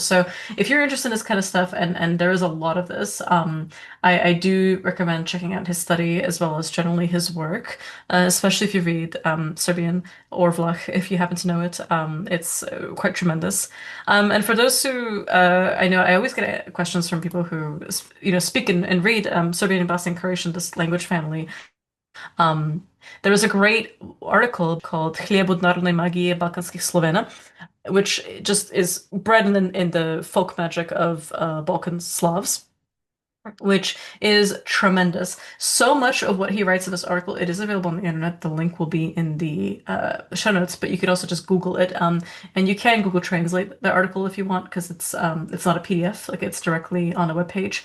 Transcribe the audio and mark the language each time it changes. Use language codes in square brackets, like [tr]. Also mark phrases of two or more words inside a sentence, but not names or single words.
[en] So if you're interested in this kind of stuff, and there is a lot of this, I do recommend checking out his study as well as generally his work, especially if you read Serbian or Vlach, if you happen to know it. It's quite tremendous. And for those who, I know I always get questions from people who, speak and read Serbian and Bosnian Croatian, this language family. Um, there was a great article called Хлеб od narodne magije Balkanskih Slovena, which just is bred in the folk magic of Balkan Slavs, which is tremendous. So much of what he writes in this article, it is available on the internet. The link will be in the show notes, but you could also just Google it. And you can Google Translate the article if you want, because it's not a PDF, like it's directly on a web page.